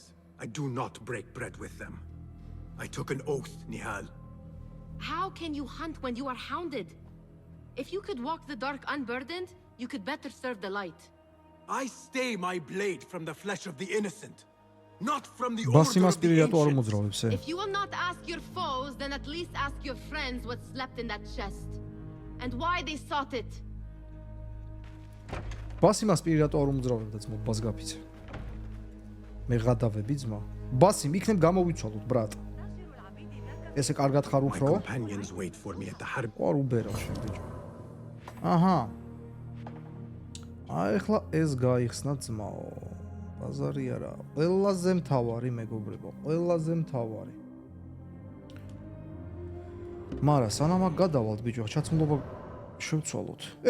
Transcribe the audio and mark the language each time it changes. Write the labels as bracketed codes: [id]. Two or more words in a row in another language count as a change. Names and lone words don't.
[en] I do not break bread with them. I took an oath, Nihal. How can you hunt when you are hounded? If you could walk the dark unburdened, you could better serve the light. I stay my blade from the flesh of the innocent, not from the order [ka] ბასიმას [en] of the [ka] პირი რატო არ [en] ancients. [ka] მოძრაობს ე? [en] If you will not ask your foes, then at least ask your friends what slept in that chest. And why they sought it. [ka] ბასი მას პირადად არ უმძრავებდა ძმობას გაფიცე. მე გადავები ძმა. ბასი იქნებ გამოვიცვალოთ ბრატ. ესე კარგად ხარ [en] My [ka] უფრო? [en] companions wait for me at the harb. [ka] არ უბერავ შენ ბიჭო. აჰა. ახლა ეს გაიხსნა ძმაო. ბაზარი არა. ყველაზე მთავარი მეგობრებო, ყველაზე მთავარი. მარა სანამ აქ გადავალთ ბიჭო, ჩაცმულობა შევცვალოთ.